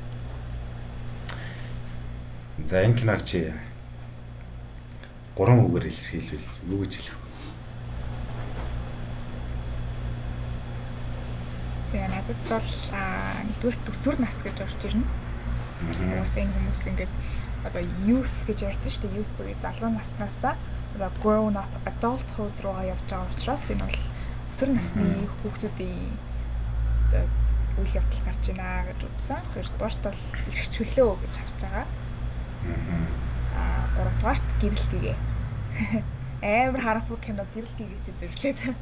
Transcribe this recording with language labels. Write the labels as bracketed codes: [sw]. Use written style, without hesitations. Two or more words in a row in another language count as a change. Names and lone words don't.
[mn] За энэ киног чи 3 үгээр илэрхийлвэл юу гэж хэлэх вэ? За надад бол нэгдүгээр төсвөр нас гэж орж ирнэ. Бас энэ хүмүүс ингээд одоо youth гэж ярьдаг шүү дээ. Youth буюу залуу наснаасаа одоо [en] grown up adulthood [mn] руугаа явж байгаа учраас энэ бол өсвөр насны хүүхдүүдийн үйл явдал гарч байна гэж үзсэн. Хоёрдугаарт бол эрхчлөө гэж харж байгаа. Гуравдугаарт гэрэлтгээ. Амар харанхуй кино гэрэлтгээтэй зөвлөд.